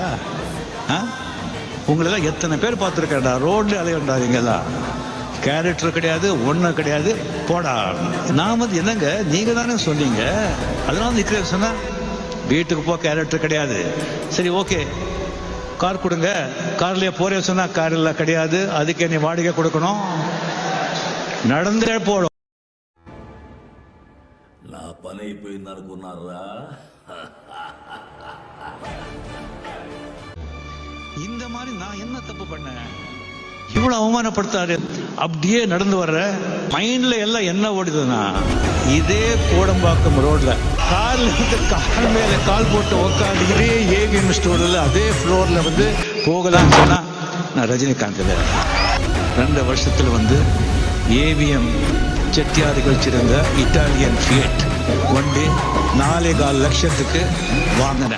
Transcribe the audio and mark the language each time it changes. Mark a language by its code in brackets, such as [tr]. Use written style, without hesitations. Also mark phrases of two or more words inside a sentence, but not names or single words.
[ta] உங்களெல்லாம் எத்தனை பேர் பார்த்துருக்கேன்டா, ரோட்ல அலையண்டாதீங்கெல்லாம், கேரக்டர் கிடையாது, ஒன்றும் கிடையாது, போடா. நான் வந்து என்னங்க நீங்கள் தானே சொன்னீங்க, அதனால நிற்கிறேன் சொன்னா, வீட்டுக்கு போ, கேரக்டர் கிடையாது. சரி ஓகே, கார் கொடுங்க, கார்லயே போறேன் சொன்னா, கார்ல கிடையாது, அதுக்கு நீ வாடகை கொடுக்கணும், நடந்தே போடும். [te] నా పని అయిపోయింది అనుకున్నారా? [ta] இந்த மாதிரி நான் என்ன தப்பு பண்ணேன்? இவ்வளவு அவமானப்படுத்தாரு. அப்படியே நடந்து வர்ற மைண்ட்ல எல்லாம் என்ன ஓடுதுன்னா, இதே கோடம்பாக்கம் ரோட்ல கார்ல இருந்து கால் மேல கால் போட்டு உட்காந்து இதே ஏவிஎம் ஸ்டோர்ல அதே ஃப்ளோர்ல வந்து போகலாம்னு சொன்னா, நான் ரஜினிகாந்த் 2 வருஷத்துல வந்து ஏவிஎம் செட்டியாருக்கு வச்சிருந்த இட்டாலியன் ஃபியட் வண்டி 4.25 லட்சத்துக்கு வாங்கினேன்.